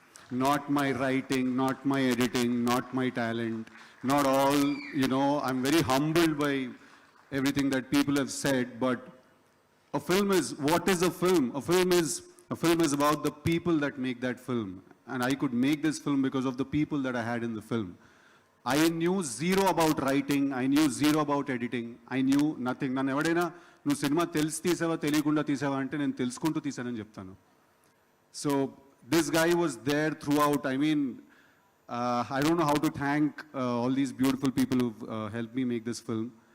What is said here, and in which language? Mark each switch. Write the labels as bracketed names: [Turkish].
[English] Not my writing, not my editing, not my talent, not all, you know, I'm very humbled by everything that people have said, but a film is, what is a film? A film is about the people that make that film. And I could make this film because of the people that I had in the film. I knew zero about writing, I knew zero about editing, I knew nothing. [Telugu] నన్ను ఎవడైనా నువ్వు cinema తెలిసి తీసావా తెలియకుండా తీసావా అంటే నేను తెలుసుకుంటూ తీసానని చెప్తాను. [English] So this guy was there throughout. I mean, I don't know how to thank all these beautiful people who've helped me make this film.